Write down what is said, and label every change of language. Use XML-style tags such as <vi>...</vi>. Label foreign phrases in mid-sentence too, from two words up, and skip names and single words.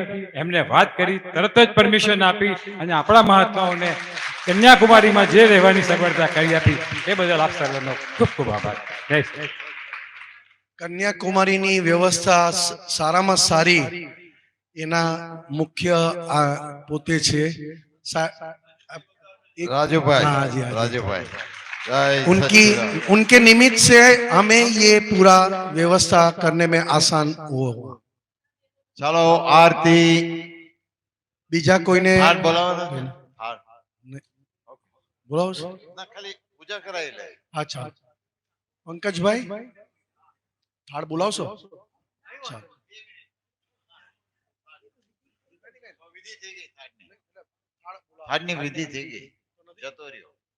<gu>એમને વાત કરી, તરત જ પરમિશન આપી અને આપણા મહાત્માઓને કન્યાકુમારીમાં જે રહેવાની સગવડતા કરી આપી, એ બદલ આપ સર્વનો ખૂબ ખૂબ આભાર. જય શ્રી કન્યાકુમારીની વ્યવસ્થા સારામાં સારી એના મુખ્ય પોતે છે</gu> <hi>राजूभाई, हाँ जी, हाँ जी। राजूभाई, जय उनकी सच्चिदानंद। उनके निमित्त से हमें ये पूरा व्यवस्था करने में आसान हुआ. चलो आरती</hi> <gu>બીજા કોઈને</gu> <hi>हार बोलाओ ना, हार</hi> <gu>બોલાવો છો? ના ખાલી પૂજા કરાઈ લે. અચ્છા, પંકજભાઈ થાળ બોલાવશો? ચાલો. विधि થઈ ગઈ થાળની. થાળની વિધિ થઈ ગઈ, જતો રહ્યો.</gu>